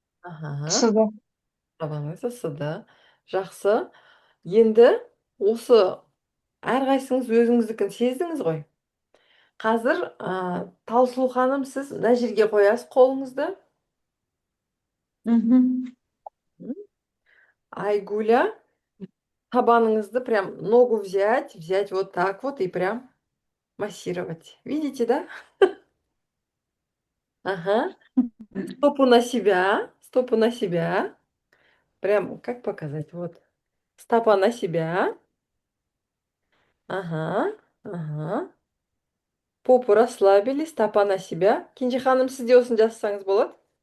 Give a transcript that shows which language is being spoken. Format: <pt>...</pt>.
<kk>аха, Ысыды. табаныңыз ысыды. Жақсы. Енді осы әрқайсыңыз өзіңіздікін сездіңіз ғой. Қазір Талсұлу ханым, сіз мына жерге қоясыз қолыңызды. Мгм.</kk> <ru>Айгуля, табаныңызды прям ногу взять вот так вот и прям массировать. Видите, да? Ага. Стопу на себя, стопу на себя. Прям, как показать? Вот. Стопа на себя. Ага, ага. Попу расслабили, стопа на себя.</ru> <kk>Кенже ханым, сіз де осыны жасасаңыз болады.</kk>